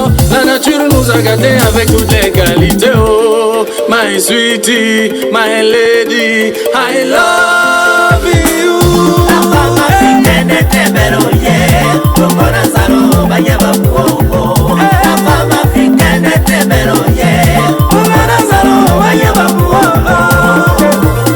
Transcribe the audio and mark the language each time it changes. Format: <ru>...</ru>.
<fr>La nature nous a gâtés avec toutes les qualités.</fr> <en>Oh, my sweetie, my lady, I love you.</en> <fr>La femme africaine était belle, oh yeah. Kongona zalo, banyaba kuoko. La femme africaine était belle, oh yeah. Kongona zalo, banyaba kuoko.</fr>